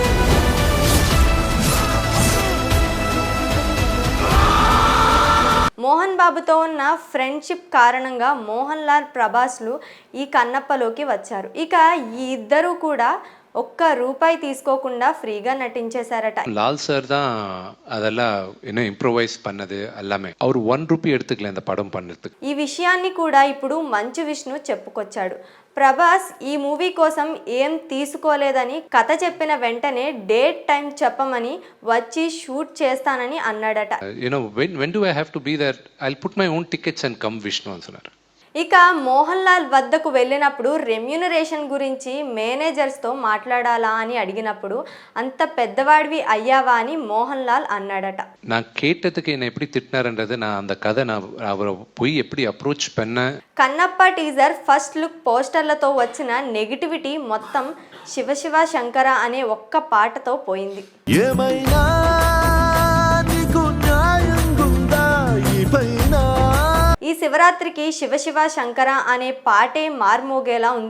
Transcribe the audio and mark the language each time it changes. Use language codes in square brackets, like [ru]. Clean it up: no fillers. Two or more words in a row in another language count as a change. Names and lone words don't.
[te] మోహన్ బాబుతో ఉన్న ఫ్రెండ్షిప్ కారణంగా మోహన్ లాల్, ప్రభాస్లు ఈ కన్నప్పలోకి వచ్చారు. ఇక ఈ ఇద్దరు కూడా ఒక్క రూపాయి తీసుకోకుండా ఫ్రీగా నటించేశారట. [ta] லால் சார் தான் அதெல்லாம் இன்னும் இம்ப்ரோவைஸ் பண்ணது எல்லாமே. அவர் 1 ரூபாய் எடுத்துக்கல இந்த படம் பண்ணுறதுக்கு. [te] ఈ విషయాన్ని కూడా ఇప్పుడు మంచు విష్ణు చెప్పుకొచ్చాడు. ప్రభాస్ ఈ మూవీ కోసం ఏం తీసుకోలేదని, కథ చెప్పిన వెంటనే [en] date time [te] చెప్పమని వచ్చి షూట్ చేస్తానని అన్నాడట. [en] when do I have to be there? I'll put my own tickets and come విష్ణు అన్నారు. [te] ఇక మోహన్ లాల్ వద్దకు వెళ్ళినప్పుడు రెమ్యూనరేషన్ గురించి మేనేజర్స్తో మాట్లాడాలా అని అడిగినప్పుడు అంత పెద్దవాడివి అయ్యావా అని మోహన్ లాల్ అన్నాడట. [ta] நான் கேட்டதுக்கு என்ன எப்படி திட்டினாருன்றது நான் அந்த கதை நான் அவரை போய் எப்படி அப்ரோச் பண்ண. [te] కన్నప్ప [en] teaser first look [te] పోస్టర్లతో వచ్చిన నెగిటివిటీ మొత్తం శివ శివ శంకర అనే ఒక్క పాటతో పోయింది. ఈ శివరాత్రికి శివ శివ శంకర అనే పాటే మార్మోగేలా ఉంది.